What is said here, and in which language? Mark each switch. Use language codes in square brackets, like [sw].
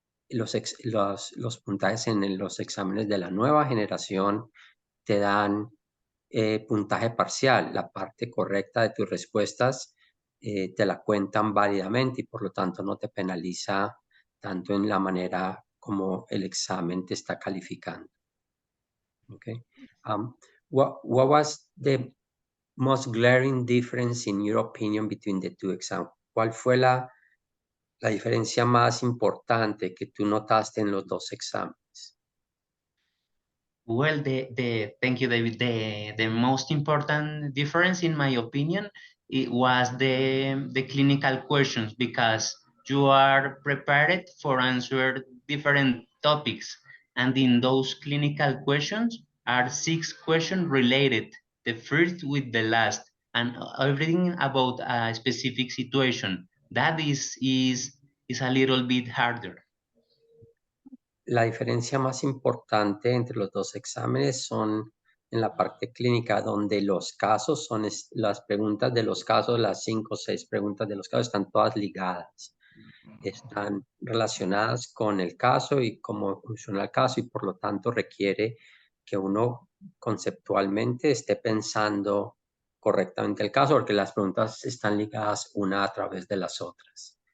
[es] Los puntajes en los exámenes de la nueva generación te dan puntaje parcial. La parte correcta de tus respuestas te la cuentan válidamente y por lo tanto no te penaliza tanto en la manera como el examen te está calificando. [en] Okay. What was the most glaring difference in your opinion between the two exams? [es] ¿Cuál fue la diferencia más importante que tú notaste en los dos exámenes? [en] Well, thank you, David. The most important difference, in my opinion, it was the clinical questions, because you are prepared for answer different topics, and in those clinical questions are 6 questions related, the first with the last, and everything about a specific situation. That is a little bit harder. [es] La diferencia más importante entre los dos exámenes son en la parte clínica, donde los casos son las preguntas de los casos, las 5 o 6 preguntas de los casos están todas ligadas. Están relacionadas con el caso y cómo funciona el caso, y por lo tanto requiere que uno conceptualmente esté pensando correctamente el caso, porque las preguntas están ligadas una a través de las otras.